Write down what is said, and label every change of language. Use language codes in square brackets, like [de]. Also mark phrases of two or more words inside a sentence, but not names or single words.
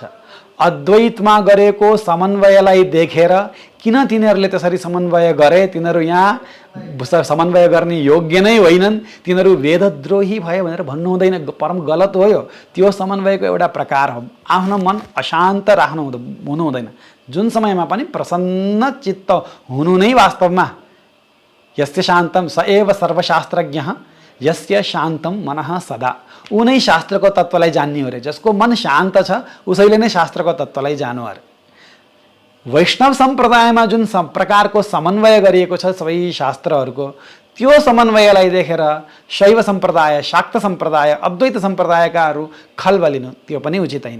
[ne] अद्वैतमा गरेको समन्वयलाई देखेर किन तिनीहरूले त्यसरी समन्वय गरे, तिनीहरू यहाँ समन्वय गर्ने योग्य नै होइनन्, तिनीहरू वेदद्रोही भए भनेर भन्नु हुँदैन। परम गलत हो यो। त्यो समन्वयको एउटा प्रकार हो। आफ्नो मन अशान्त राख्नु हुनु हुँदैन। जुन समयमा पनि प्रसन्न चित्त हुनु नै वास्तवमा [sa] यस्य शान्तं स एव सर्वशास्त्रज्ञः यस्य शान्तं मनः सदा, [ne] ऊ नै शास्त्रको तत्त्वलाई जान्ने हो रे। जसको मन शान्त छ उसैले नै शास्त्रको तत्त्वलाई जानु अरे। वैष्णव सम्प्रदायमा जुन प्रकारको समन्वय गरिएको छ सबै शास्त्रहरूको, त्यो समन्वयलाई देखेर शैव सम्प्रदाय, शाक्त सम्प्रदाय, अद्वैत सम्प्रदायकाहरू खलबलिनु त्यो पनि उचित होइन।